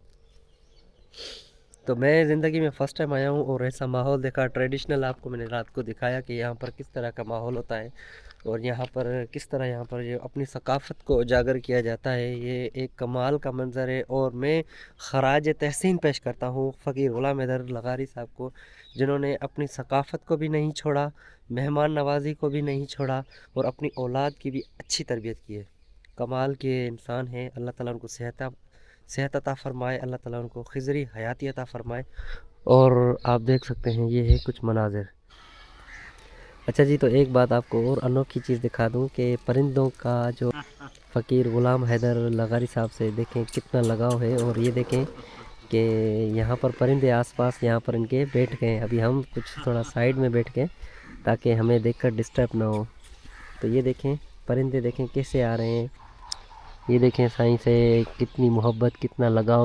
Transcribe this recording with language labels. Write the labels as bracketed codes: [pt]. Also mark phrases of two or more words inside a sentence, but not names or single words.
[ur] تو میں زندگی میں [en] first time [ur] آیا ہوں اور ایسا ماحول دیکھا. ٹریڈیشنل آپ کو میں نے رات کو دکھایا کہ یہاں پر کس طرح کا ماحول ہوتا ہے اور یہاں پر کس طرح یہاں پر یہ اپنی ثقافت کو اجاگر کیا جاتا ہے. یہ ایک کمال کا منظر ہے اور میں خراج تحسین پیش کرتا ہوں فقیر غلام حیدر لغاری صاحب کو، جنہوں نے اپنی ثقافت کو بھی نہیں چھوڑا، مہمان نوازی کو بھی نہیں چھوڑا اور اپنی اولاد کی بھی اچھی تربیت کی ہے. کمال کے انسان ہیں. اللہ تعالیٰ ان کو صحت عطا فرمائے، اللہ تعالیٰ ان کو خضری حیاتی عطا فرمائے. اور آپ دیکھ سکتے ہیں یہ ہے کچھ مناظر. اچھا جی، تو ایک بات آپ کو اور انوکھی چیز دکھا دوں کہ پرندوں کا جو فقیر غلام حیدر لغاری صاحب سے دیکھیں کتنا لگاؤ ہے. اور یہ دیکھیں کہ یہاں پر پرندے آس پاس یہاں پر ان کے بیٹھ گئے. ابھی ہم کچھ تھوڑا سائیڈ میں بیٹھ گئے تاکہ ہمیں دیکھ کر ڈسٹرب نہ ہو. تو یہ دیکھیں پرندے دیکھیں کیسے آ رہے ہیں۔ یہ دیکھیں سائیں سے کتنی محبت، کتنا لگاؤ.